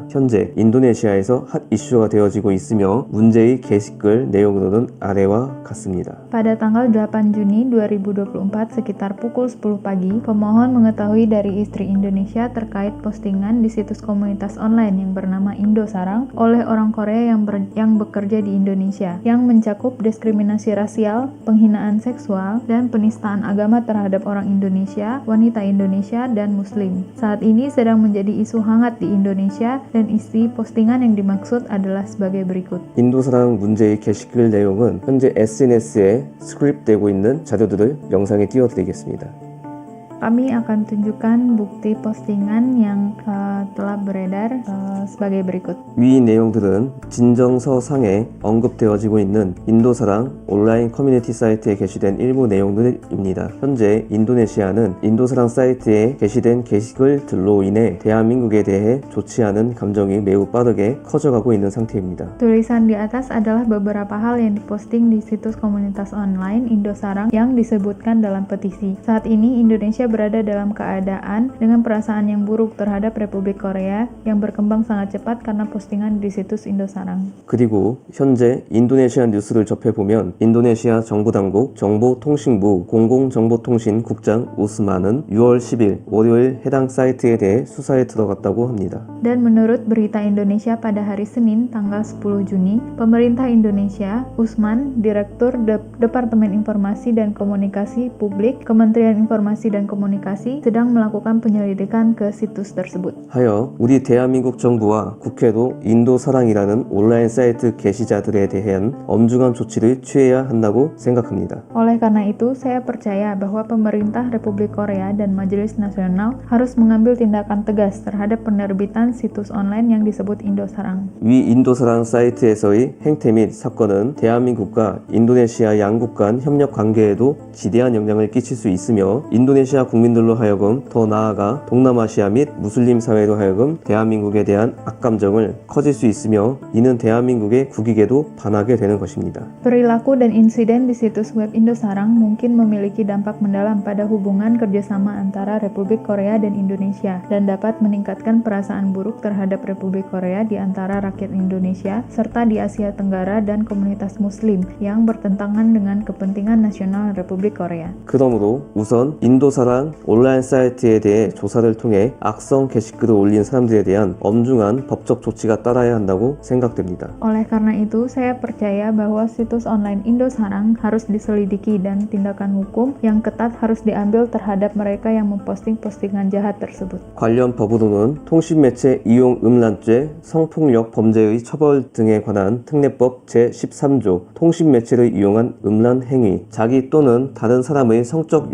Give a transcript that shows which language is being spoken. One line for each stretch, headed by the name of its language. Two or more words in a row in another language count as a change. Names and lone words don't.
Korean: 현재 인도네시아에서 핫 이슈가 되어지고 있으며 문제의 게시글 내용으로는 아래와 같습니다.
Indonesian: Pada tanggal 8 Juni 2024 sekitar pukul 10 pagi, pemohon mengetahui dari istri Indonesia terkait postingan di situs komunitas online yang bernama Indosarang oleh orang Korea yang bekerja di Indonesia, yang mencakup diskriminasi rasial, penghinaan seksual, dan penistaan agama terhadap orang Indonesia, wanita Indonesia, dan Muslim. Saat ini sedang menjadi isu hangat di Indonesia, dan isi postingan yang dimaksud adalah sebagai berikut.
Korean: 인도사랑 문제의 게시글 내용은 현재 SNS에 스크립되고 있는 자료들을 영상에 띄워드리겠습니다.
Indonesian: Kami akan tunjukkan bukti postingan yang telah beredar sebagai berikut.
Korean: 위 내용들은 진정서상에 언급되어지고 있는 인도사랑 온라인 커뮤니티 사이트에 게시된 일부 내용들입니다. 현재 인도네시아는 인도사랑 사이트에 게시된 게시글들로 인해 대한민국에 대해 좋지 않은 감정이 매우 빠르게 커져가고 있는 상태입니다.
Indonesian: Tulisan di atas adalah beberapa hal yang diposting di situs komunitas online Indosarang yang disebutkan dalam petisi. Saat ini Indonesia berada dalam keadaan dengan perasaan yang buruk terhadap Republik Korea yang berkembang sangat cepat karena postingan di situs Indosarang.
Korean: 그리고 현재 인도네시아 뉴스를 접해보면 인도네시아 정부당국 정보통신부 공공정보통신국장 우스만은 6월 10일 월요일 해당 사이트에 대해 수사에 들어갔다고 합니다.
Indonesian: Dan menurut berita Indonesia pada hari Senin tanggal 10 Juni, pemerintah Indonesia, Usman, Direktur Departemen Informasi dan Komunikasi Publik, Kementerian Informasi dan Komunikasi sedang melakukan penyelidikan ke situs tersebut.
Korean: 하여 우리 대한민국 정부와 국회도 인도사랑이라는 온라인 사이트 게시자들에 대한 엄중한 조치를 취해야 한다고 생각합니다.
Indonesian: Oleh karena itu, saya percaya bahwa pemerintah Republik Korea dan Majelis Nasional harus mengambil tindakan tegas terhadap penerbitan situs online yang disebut Indosarang.
Korean: 위 인도사랑 사이트에서의 행태 및 사건은 대한민국과 인도네시아 양국 간 협력 관계에도 지대한 영향을 끼칠 수 있으며 인도네시아 국민들로 하여금 더 나아가 동남아시아 및 무슬림 사회로 하여금 대한민국에 대한 악감정을 커질 수 있으며 이는 대한민국의 국익에도 반하게 되는 것입니다.
Indonesian: Perilaku dan insiden di situs web Indosarang mungkin memiliki dampak mendalam pada hubungan kerjasama antara Republik Korea dan Indonesia dan dapat meningkatkan perasaan buruk terhadap Republik Korea di antara rakyat Indonesia serta di Asia Tenggara dan komunitas Muslim yang bertentangan dengan kepentingan nasional Republik Korea.
Korean: 그러므로 우선 인도사랑 온라인 사이트에 대해 조사를 통해 악성 게시글을 올린 사람들에 대한 엄중한 법적 조치가 따라야 한다고 생각됩니다.
Indonesian: Oleh karena itu, saya percaya bahwa situs online Indosarang harus diselidiki dan tindakan hukum yang ketat harus diambil terhadap mereka yang memposting postingan jahat tersebut.
Korean: 관련 법으로는 통신매체 이용 음란죄, 성폭력 범죄의 처벌 등에 관한 특례법 제13조 통신매체를 이용한 음란 행위, 자기 또는 다른 사람의 성적